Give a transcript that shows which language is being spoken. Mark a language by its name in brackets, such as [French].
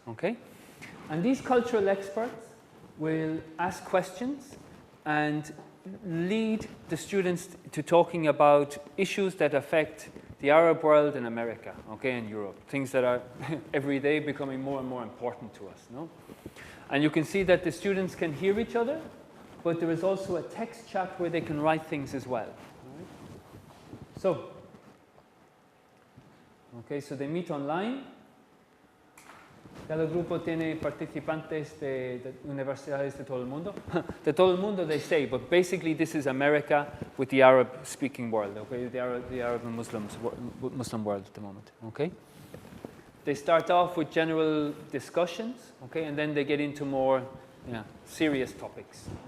[English] Okay, and these cultural experts will ask questions and lead the students to talking about issues that affect the Arab world and America, okay, and Europe, things that are every day becoming more and more important to us, no? And you can see that the students can hear each other, but there is also a text chat where they can write things as well. Right? So, Okay, so they meet online. [Spanish] Cada grupo tiene participantes de universidades de todo el mundo. De todo el mundo, [English] they say, but basically this is America with the Arab-speaking world, okay? The Arab and Muslim world at the moment, okay? They start off with general discussions, okay, and then they get into more serious topics.